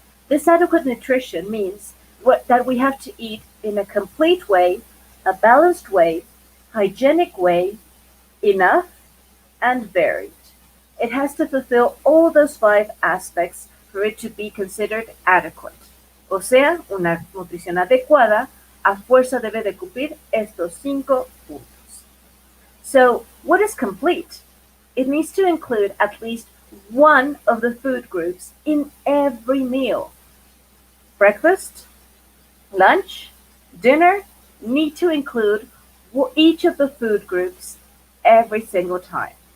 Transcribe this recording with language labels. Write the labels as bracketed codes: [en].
[en] This adequate nutrition means that we have to eat in a complete way, a balanced way, hygienic way, enough, and varied. It has to fulfill all those five aspects for it to be considered adequate. [es] O sea, una nutrición adecuada a fuerza debe de cumplir estos 5 puntos. [en] So, what is complete? It needs to include at least one of the food groups in every meal. Breakfast, lunch, dinner need to include each of the food groups every single time.